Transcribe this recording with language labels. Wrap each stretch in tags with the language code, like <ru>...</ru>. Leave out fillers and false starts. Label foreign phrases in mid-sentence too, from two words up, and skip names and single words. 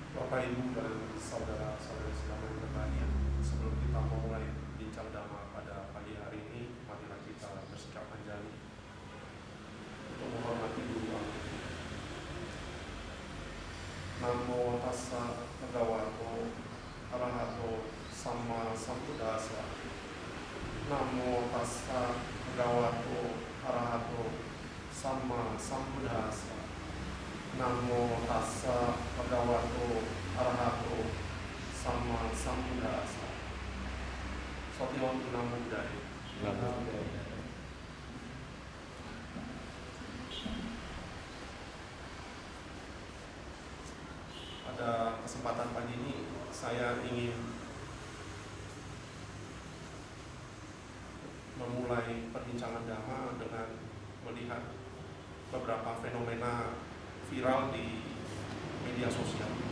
<id>Bapak, Ibu, dan saudara-saudari sedang yang berbahagia, sebelum kita memulai bincang dhamma pada pagi hari ini, marilah kita bersikap anjali untuk menghormati guru kami.</id> <pi>Namo tassa bhagavato arahato samma sambuddhassa. Namo tassa bhagavato arahato samma sambuddhassa. Namo tassa bhagavato arahato samma sambuddhassa. Satyam Namo Buddhaya.</pi> <id>Pada kesempatan pagi ini saya ingin memulai perbincangan dhamma dengan melihat beberapa fenomena viral di media sosial.</id>